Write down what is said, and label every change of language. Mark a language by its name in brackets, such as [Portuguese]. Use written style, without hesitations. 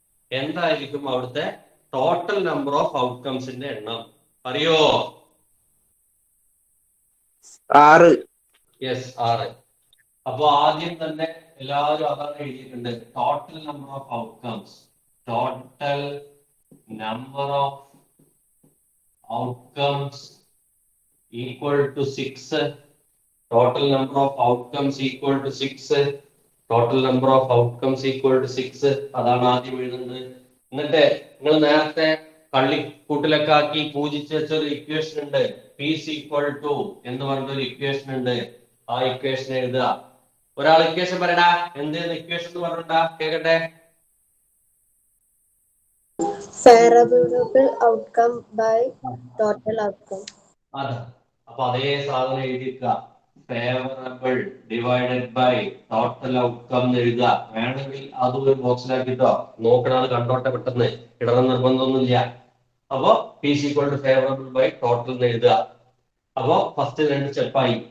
[Malayalam] എന്തായിരിക്കും അവിടുത്തെ total number of ഔട്ട്കംസിന്റെ എണ്ണം അറിയോ? 6. യെസ്, 6. അപ്പൊ ആദ്യം തന്നെ എല്ലാവരും അതാണ് എഴുതിയിട്ടുണ്ട്. Total number of outcomes. [English] total number of outcomes equal to 6. Total number of outcomes equal to 6. Total number of outcomes equal to 6. [Malayalam] അതാണ് ആദ്യം എഴുതുന്നത്. എന്നിട്ട് നിങ്ങൾ നേരത്തെ കള്ളിക്കൂട്ടിലൊക്കെ ആക്കി പൂജിച്ച് വെച്ചൊരു ഇക്വേഷൻ ഉണ്ട്. പീസ് ഈക്വൽ ടു എന്ന് പറഞ്ഞൊരു ഇക്വേഷൻ ഉണ്ട്. ആ ഇക്വേഷൻ എഴുതുക. ഒരാൾ ഇക്വേഷൻ പറയടാ. എന്തെന്ന് ഇക്വേഷൻ എന്ന് പറഞ്ഞിട്ടാ കേക്കട്ടെ. [English] Favorable outcome by total outcome. [Malayalam] അതെ. അപ്പൊ അതേ സാധനം എഴുതിക്കുക. Favourable divided by total outcome എന്ന് എഴുതുക. വേണമെങ്കിൽ അതും ഒരു ബോക്സിലാക്കിട്ടോ നോക്കണത് കണ്ടോട്ടെ പെട്ടെന്ന്. ഇടണം നിർബന്ധമൊന്നുമില്ല. അപ്പോ piece equal to favourable by total എന്ന് എഴുതുക. അപ്പോ ഫസ്റ്റ് 2 സ്റ്റെപ്പായി.